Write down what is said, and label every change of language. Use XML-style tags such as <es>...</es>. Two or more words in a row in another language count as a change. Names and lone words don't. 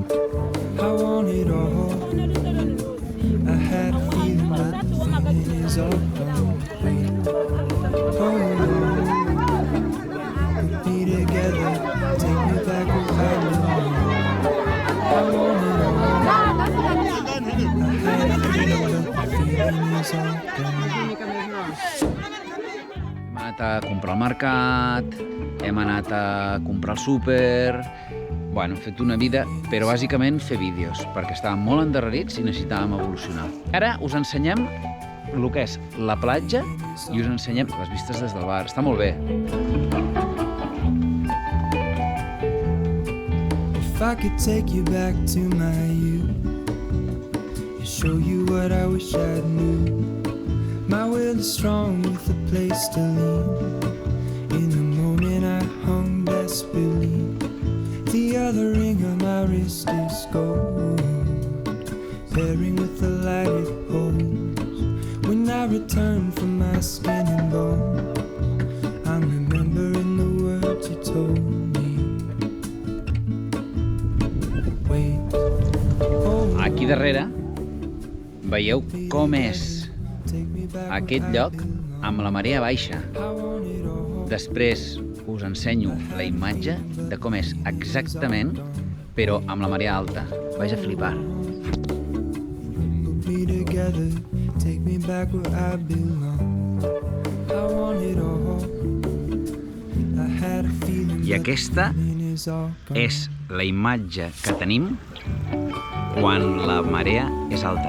<en>I want it all, I had a feeling but the feeling is all gone. Wait, hold on, put me together, take me back where I belong. I want it all, I had a feeling but the feeling is all gone.</en> <ca>Hem anat a comprar al mercat, hem anat a comprar al súper... Bueno, hem fet una vida, però bàsicament fer vídeos, perquè estàvem molt endarrerits i necessitàvem evolucionar. Ara us ensenyem el que és la platja i us ensenyem les vistes des del bar. Està molt bé.</ca> <en>If I could take you back to my youth and show you what I wish I knew. My will is strong with a place to lean. In the moment I hung desperately. The other ring on my wrist is gold, pairing with the light it holds. When I return from my skin and bone, I'm remembering the words you told me. Wait, hold on,</en> <ca>Aquí darrere veieu com és</ca> <en>take me back</en> <ca>aquest lloc amb la marea baixa. Després us ensenyo la imatge de com és exactament, però amb la marea alta.</ca> <es>Vais a flipar.</es> <en>Put me together, take me back where I belong. I want it all. I had a feeling</en> <ca>I aquesta és la imatge que tenim quan la marea és alta.</ca>